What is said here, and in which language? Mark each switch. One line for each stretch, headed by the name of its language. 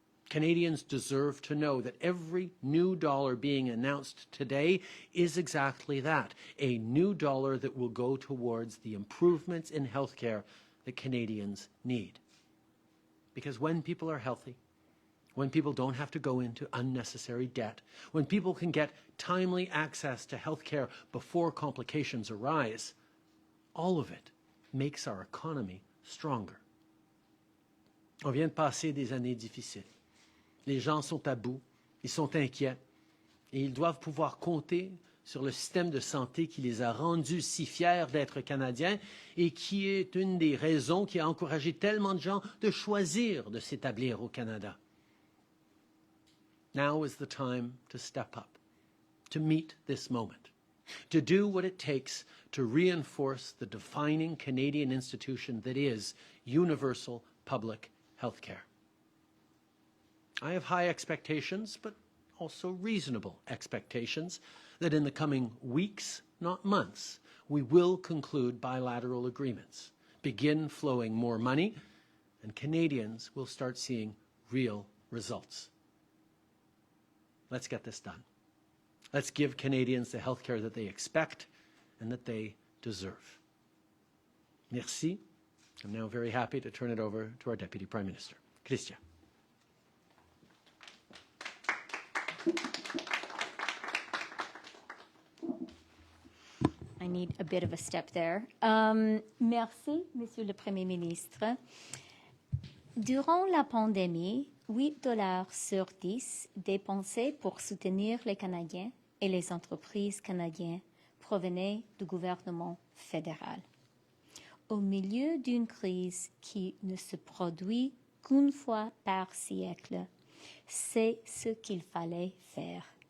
English: Canadians deserve to know that every new dollar being announced today is exactly that, a new dollar that will go towards the improvements in healthcare that Canadians need. Because when people are healthy, when people don't have to go into unnecessary debt, when people can get timely access to healthcare before complications arise, all of it makes our economy stronger.
French: On vient de passer des années difficiles. Les gens sont à bout, ils sont inquiets, et ils doivent pouvoir compter sur le système de santé qui les a rendus si fiers d'être Canadiens et qui est une des raisons qui a encouragé tellement de gens de choisir de s'établir au Canada.
English: Now is the time to step up, to meet this moment, to do what it takes to reinforce the defining Canadian institution that is universal public health care. I have high expectations, but also reasonable expectations that in the coming weeks, not months, we will conclude bilateral agreements, begin flowing more money, and Canadians will start seeing real results. Let's get this done. Let's give Canadians the health care that they expect and that they deserve.
French: Merci.
English: I'm now very happy to turn it over to our Deputy Prime Minister. Christian. I need a bit of a step there.
French: Merci, Monsieur le Premier ministre. Durant la pandémie, 8 $ sur 10 dépensés pour soutenir les Canadiens et les entreprises canadiennes provenaient du gouvernement fédéral. Au milieu d'une crise qui ne se produit qu'une fois par siècle, c'est ce qu'il fallait faire.